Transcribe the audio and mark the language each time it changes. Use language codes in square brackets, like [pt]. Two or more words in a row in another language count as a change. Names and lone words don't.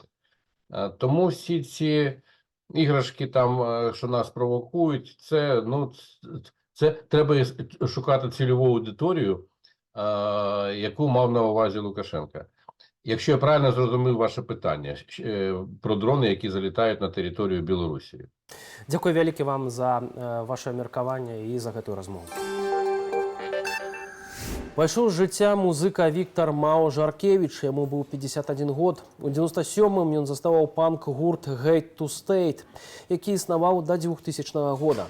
[uk] Тому всі ці іграшки, там, що нас провокують, це, ну, це треба шукати цільову аудиторію, яку мав на увазі Лукашенка. Якщо я правильно зрозумів ваше питання про дрони, які залітають на територію Білорусі. [be] Дякую вялікі вам за ваше меркаванне і за гэтую размову. Пайшоў з жыцця музыка Віктор Мао Жаркевіч, яму быў 51 год. У 97-м ён заставаў панк-гурт «Hate to State», які існаваў да 2000 года.